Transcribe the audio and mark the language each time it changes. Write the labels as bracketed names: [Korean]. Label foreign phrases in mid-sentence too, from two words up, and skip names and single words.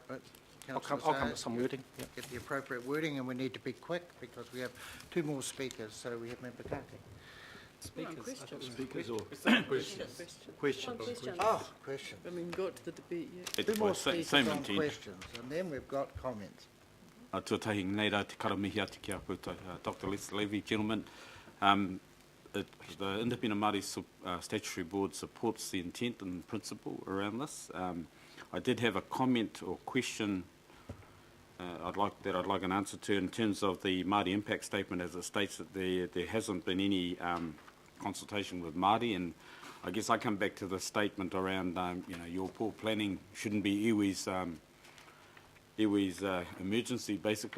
[English] I'll come with some wording. Yep. Get the appropriate wording, and we need to be quick because we have 2 more speakers. So we have Member Kake. Speakers or questions? Oh, questions. I mean, got to the debate yet. 2 more speakers on questions, and then we've got comments. [Māori] Tuatahi nei rā te karamihi ati ki a koutou. [English] Dr. Leslie Levy, gentlemen. The Independent Māori Statutory Board supports the intent and principle around this. I did have a comment or question I'd like an answer to in terms of the Māori impact statement, as it states that there hasn't been any consultation with Māori, and I guess I come back to the statement around your poor planning shouldn't be iwi's emergency, basically.